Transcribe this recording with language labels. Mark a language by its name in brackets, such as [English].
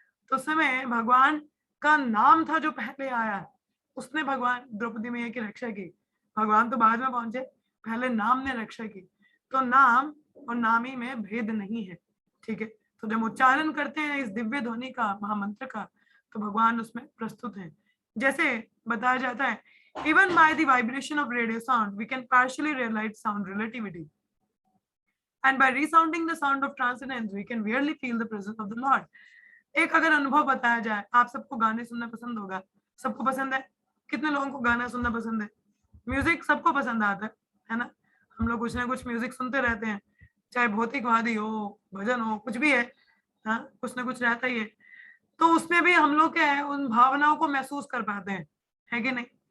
[Hindi] तो उस समय भगवान का नाम था जो पहले आया, उसने भगवान द्रौपदी मैया की रक्षा की। भगवान तो बाद में पहुंचे, पहले नाम ने रक्षा की। तो नाम और नामी में भेद नहीं है। ठीक है, तो जब उच्चारण करते हैं इस दिव्य ध्वनि का, महामंत्र का, तो भगवान उसमें प्रस्तुत हैं। जैसे बताया जाता है, [English] even by the vibration of radio sound we can partially realize sound relativity, and by resounding the sound of transcendence we can really feel the presence of the Lord. [Hindi] एक अगर अनुभव बताया जाए, आप सबको गाने सुनना पसंद होगा, सबको पसंद है? कितने लोगों को गाना सुनना पसंद है? म्यूजिक सबको पसंद आता है ना? हम लोग कुछ ना कुछ म्यूजिक सुनते रहते हैं, चाहे भौतिकवादी हो, भजन हो, कुछ भी है। हाँ, कुछ ना कुछ रहता ही है। तो उसमें भी हम लोग क्या है, उन भावनाओं को महसूस कर पाते हैं, है कि नहीं?